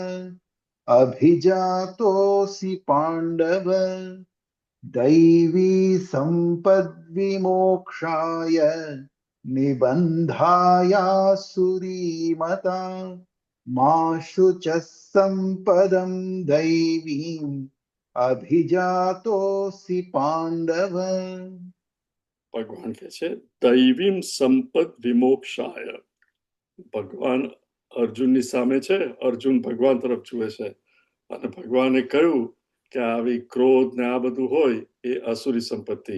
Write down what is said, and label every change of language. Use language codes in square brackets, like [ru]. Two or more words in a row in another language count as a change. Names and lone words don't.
[sa] अभिजातोऽसि पाण्डव, दैवी सम्पद्विमोक्षाय, निबन्धायासुरीमता, मा शुचः सम्पदं दैवीम्, अभिजातोऽसि पाण्डव. [gu] ભગવાન કહે છે [sa] દૈવીમ સંપદ વિમોક્ષાય. [gu] ભગવાન અર્જુનની સામે છે, અર્જુન ભગવાન તરફ જુએ છે, અને ભગવાને કહ્યું કે આવી ક્રોધ ને આ બધું હોય એ અસુરી સંપત્તિ.